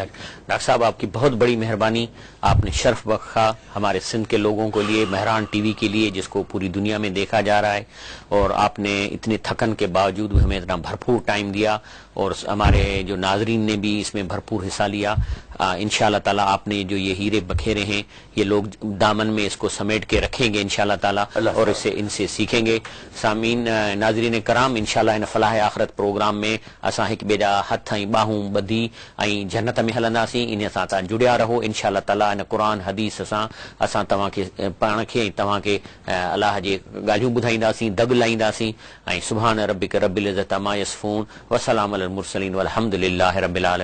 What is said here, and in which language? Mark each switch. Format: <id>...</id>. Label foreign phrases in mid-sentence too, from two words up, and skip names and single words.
<ur>ڈاکٹر صاحب آپ کی بہت بڑی مہربانی، آپ نے شرف بخشا ہمارے سندھ کے لوگوں کے لیے، مہران ٹی وی کے لیے جس کو پوری دنیا میں دیکھا جا رہا ہے، اور آپ نے اتنے تھکن کے باوجود ہمیں اتنا بھرپور ٹائم دیا اور ہمارے جو ناظرین نے بھی اس میں بھرپور حصہ لیا.</ur> <ar>انشاءاللہ تعالیٰ</ar> <ur>آپ نے جو یہ ہیرے بکھیرے ہیں یہ لوگ دامن میں اس کو سمیٹ کے رکھیں گے</ur> <ar>انشاءاللہ تعالیٰ</ar> <ur>اور ان سے سیکھیں گے. سامعین ناظرین کرام، انشاءاللہ ان فلاح آخرت پروگرام میں اساں ایک</ur> <sd>ॿिए जा हथ ऐं ॿाहूं ॿधी ऐं जन्नत में हलंदासीं. इन सां तव्हां जुड़िया रहो</sd> <ar>إن شاء الله تعالى.</ar> <sd>इन क़ुर हदीस सां असां तव्हांखे पाण खे ऐं तव्हांखे अलाह जे ॻाल्हियूं ॿुधाईंदासीं, दग लाईंदासीं.</sd> <ar>ऐं سبحان ربك رب العزة عما يصفون وسلام على المرسلين والحمد لله رب العالمين.</ar>